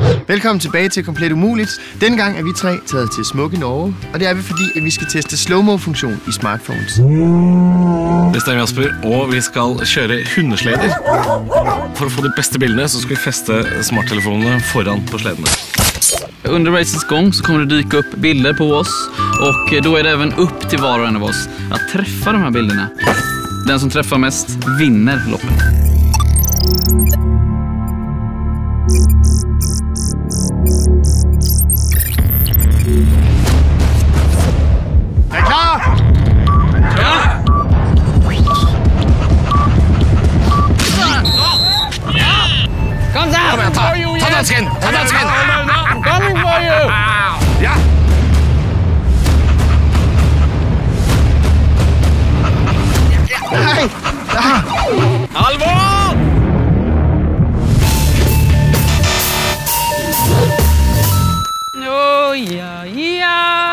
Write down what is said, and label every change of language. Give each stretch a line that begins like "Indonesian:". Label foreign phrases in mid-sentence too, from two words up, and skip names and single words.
Danish: Velkommen tilbage til Komplet Umuligt. Denne gang er vi tre taget til smukke Norge, og det er vi fordi, at vi skal teste slow-mo-funktion i smartphones.
Norwegian: Det stemmer, Jasper, og vi skal kjøre hundesleder. For å få de beste bildene så skal vi feste smarttelefonene foran på sledene.
Swedish: Under racets gång så kommer det dyka upp bilder på oss och då är det även upp till var och en av oss att träffa de här bilderna. Den som träffar mest vinner loppet. Er klar? Ja! Kom så!
Norwegian: Kom igjen, ta dansken! Ta dansken!
English: I'm coming for you!
Norwegian: Ja! Nei! Alvor! Oh, ja, ja.